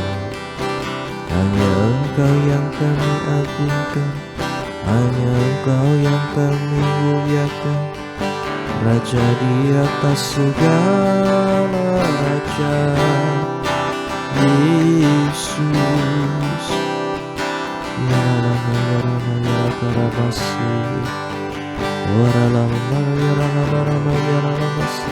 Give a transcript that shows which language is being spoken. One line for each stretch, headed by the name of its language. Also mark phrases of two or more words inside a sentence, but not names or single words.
Indonesian: Hanya Engkau yang kami agungkan, hanya Engkau yang kami muliakan, Raja di atas segala raja, Yesus. Ya Rama ya Rama ya Karabasi, Waralama ya Rama Rama ya Ramasi.